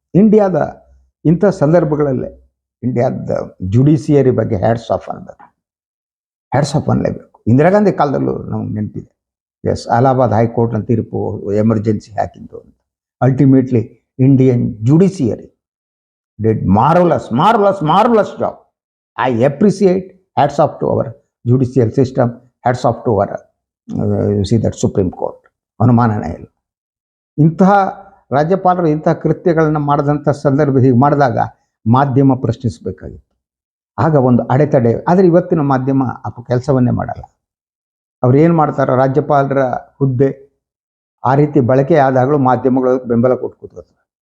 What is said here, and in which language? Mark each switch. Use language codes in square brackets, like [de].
[kn] ಇಂಡಿಯಾದ ಇಂಥ ಸಂದರ್ಭಗಳಲ್ಲೇ ಇಂಡಿಯಾದ ಜುಡಿಷಿಯರಿ ಬಗ್ಗೆ ಹ್ಯಾಟ್ಸ್ ಆಫ್ ಅನ್ನಲೇಬೇಕು. ಇಂದಿರಾ ಗಾಂಧಿ ಕಾಲದಲ್ಲೂ ನಮ್ಗೆ ನೆನಪಿದೆ. ಎಸ್, ಅಲಹಾಬಾದ್ ಹೈಕೋರ್ಟ್ನ ತೀರ್ಪು ಎಮರ್ಜೆನ್ಸಿ ಹಾಕಿದ್ದು ಅಂತ. [en] Ultimately Indian judiciary did marvelous job. I appreciate, hats off to our judicial system, hats off to our that Supreme Court. [kn] ಅನುಮಾನನೇ ಇಲ್ಲ. ಇಂತಹ ರಾಜ್ಯಪಾಲರು ಇಂತಹ ಕೃತ್ಯಗಳನ್ನು ಮಾಡಿದಂಥ ಸಂದರ್ಭ ಹೀಗೆ ಮಾಡಿದಾಗ ಮಾಧ್ಯಮ ಪ್ರಶ್ನಿಸಬೇಕಾಗಿತ್ತು. ಆಗ ಒಂದು ಅಡೆತಡೆ. ಆದರೆ ಇವತ್ತಿನ ಮಾಧ್ಯಮ ಕೆಲಸವನ್ನೇ ಮಾಡಲ್ಲ. ಅವ್ರು ಏನು ಮಾಡ್ತಾರೆ, ರಾಜ್ಯಪಾಲರ ಹುದ್ದೆ ಆ ರೀತಿ ಬಳಕೆ ಆದಾಗಲೂ ಮಾಧ್ಯಮಗಳು ಬೆಂಬಲ ಕೊಟ್ಟು ಕೂತ್ಕೋತಾರೆ.